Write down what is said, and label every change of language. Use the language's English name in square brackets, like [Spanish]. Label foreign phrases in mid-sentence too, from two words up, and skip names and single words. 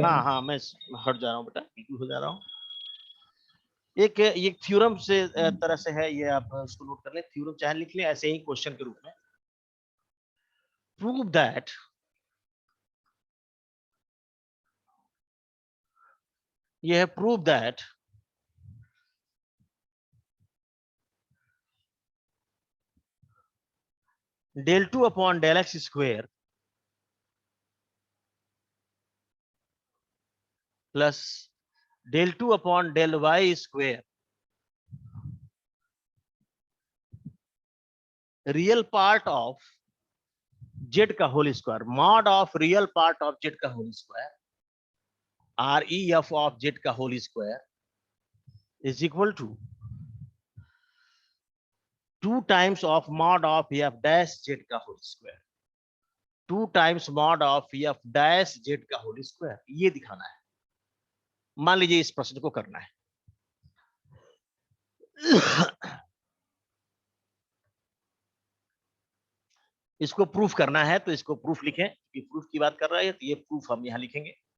[Hindi] हाँ हाँ मैं हट जा रहा हूँ बेटा, बिल्कुल हो जा रहा हूँ। एक थ्योरम से तरह से है ये, आप उसको नोट कर लें, थ्योरम चाहे लिख लें ऐसे ही क्वेश्चन के रूप में। [English] prove that [Hindi] ये है, [English] prove that del 2 upon del x square plus del 2 upon del y square real part of z ka whole square, mod of real part of z ka whole square R E f of z ka whole square is equal to 2 times of mod of f dash z ka whole square, 2 times mod of f dash z ka whole square, [Hindi] ये दिखाना है। मान लीजिए इस प्रश्न को करना है। इसको प्रूफ करना है तो इसको प्रूफ लिखें, कि प्रूफ की बात कर रहा है तो ये प्रूफ हम यहां लिखेंगे।